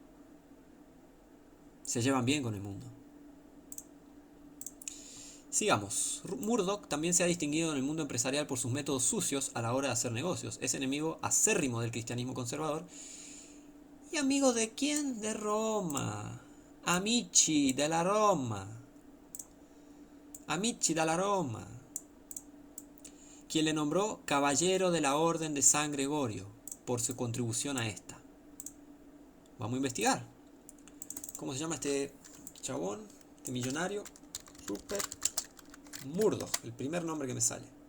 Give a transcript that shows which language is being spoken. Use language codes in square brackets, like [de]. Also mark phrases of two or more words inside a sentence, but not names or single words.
[es] Se llevan bien con el mundo. Sigamos. Murdoch también se ha distinguido en el mundo empresarial por sus métodos sucios a la hora de hacer negocios. Es enemigo acérrimo del cristianismo conservador. ¿Y amigo de quién? De Roma. [it] Amici della Roma. Amici della Roma. [es] Quien le nombró caballero de la Orden de San Gregorio por su contribución a esta. Vamos a investigar. ¿Cómo se llama este chabón? Este millonario. Rupert Murdoch, el primer nombre que me sale.